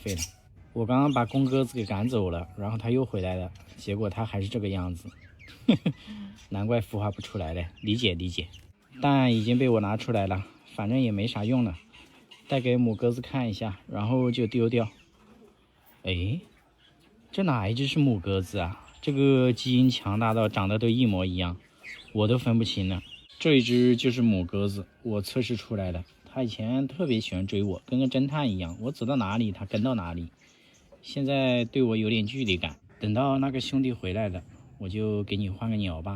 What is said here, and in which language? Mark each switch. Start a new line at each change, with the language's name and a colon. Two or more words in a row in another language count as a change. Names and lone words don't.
Chinese: 我剛剛把公鴿子給趕走了，然後它又回來了，結果它還是這個樣子。難怪孵化不出來了，理解。蛋已經被我拿出來了，反正也沒啥用了，带給母鴿子看一下，然後就丟掉。哎，這哪一只是母鴿子啊？這個基因強大到長得都一模一樣，我都分不清了。這一只就是母鴿子，我測試出來了。它以前特別喜歡追我，跟個偵探一樣，我走到哪裡它跟到哪裡。現在對我有點距離感，等到那個兄弟回来了，我就給你換個鳥爸。